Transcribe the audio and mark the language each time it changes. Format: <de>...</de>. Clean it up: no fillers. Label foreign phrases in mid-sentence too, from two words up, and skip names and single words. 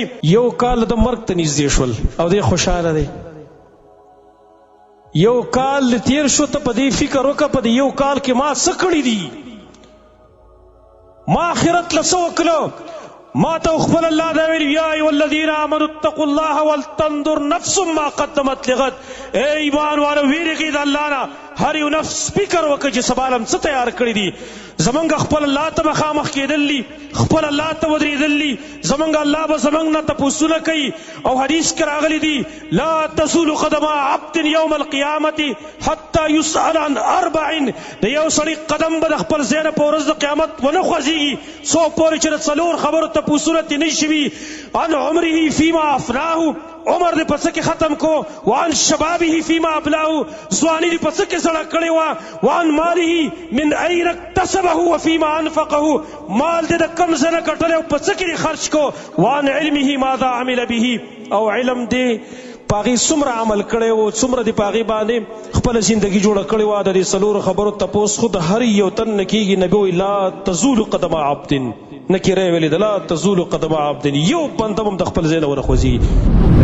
<ps>یو کال د مرګ ته نږدې شول او دی خوشحاله دی. یو کال تیر شو، ته په دې فکر وکړه په دې یو کال کې ما څه کړي دي، ما آخرت له څه وکړه. ما ته خپل الله دا ویل</ps> <ar>یا ایها الذین آمنوا اتقوا الله ولتنظر نفس ما قدمت لغد.</ar> <ps>اے ایمان والو ویریږئ د الله نه، هر یو نفس فکر وکړي چې سبا لم څه تیار کړي دي. زمونږ خپل الله ته مخامخ کېدل دي، خپل الله ته ودرېدل دي. زمونږ الله به زمونږ نه تپوسونه کوي، او حدیث کې راغلی دي</ps> <ar>لا تزول قدم عبد یوم القیامة حتی یسأل عن اربع.</ar> <ps>د یو سړي قدم به د خپل ځای نه په ورځ د قیامت ونه خوځېږي څو پورې چې د څلور خبرو تپوسونه ترې نه شوي.</ps> <ar>عن عمره فیما افناه،</ar> <ps>عمر دې په څه کې ختم کو،</ps> <ar>وعن شبابه فیما ابلاه،</ar> <ps>ځواني دې په څه کې زړه کړې وه،</ps> <ar>وعن ماله من این اکتسبه وفیما انفقه،</ar> <ps>مال دې د کوم ځای نه ګټلی او په څه کې دې خرچ کو،</ps> <ar>وعن علمه ماذا عمل به،</ar> <ps>او علم دې په هغې څومره عمل کړی و، څومره دې په هغې باندې خپله زندګي جوړه کړې وه. د دې څلورو خبرو تپوس خو د هر یو تن نه کېږي. نبي وایي</ps> <ar>لا تزول قدم عبد،</ar> <ps>نکیره ویلې ده</ps> <ar>لا تزول قدم عبد،</ar> <ps>یو بنده هم د خپل ځای نه ونه خوځېږي.</ps>